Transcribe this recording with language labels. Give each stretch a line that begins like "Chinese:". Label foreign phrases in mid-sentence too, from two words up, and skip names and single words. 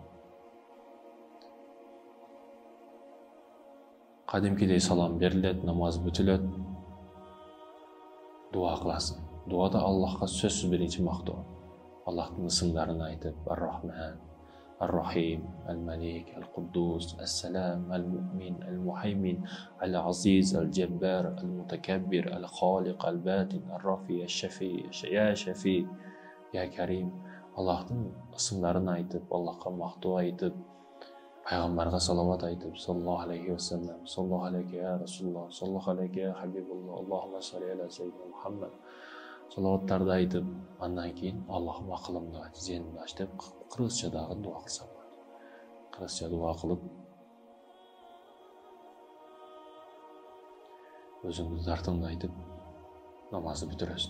Kyrgyz: Кадимкидей салам берилет, намаз бүтүлөт, дуа кыласың. Дуада Аллахка сөзсүз биринчи мактоо. Аллахтын ысымдарын айтып, Ар-Рахман, Ар-Рахим, Ал-Малик, Ал-Куддус, Ас-Салам, Ал-Му'мин, Ал-Мухаймин, Ал-Азиз, Ал-Джаббар,
Arabic: المتكبر، الخالق، الباطن، الرافع، الشافي، يا شافي، يا كريم.
Kyrgyz: Аллахтын ысымдарын айтып, Аллахка мактоо айтып, пайгамбарга салават айтып,
Arabic: صلى الله عليه وسلم، صلى الله عليه يا رسول الله، صلى الله عليه يا حبيب الله، اللهم صل على سيدنا محمد.
Kyrgyz: Салаваттарды айтып, андан кийин Аллахым акылымды ач, зээнimди ач деп кыргызча дагы дуа кылса болот. Кыргызча дуа кылып, өзүңдү тартымды айтып, намазды бүтүрөсүң.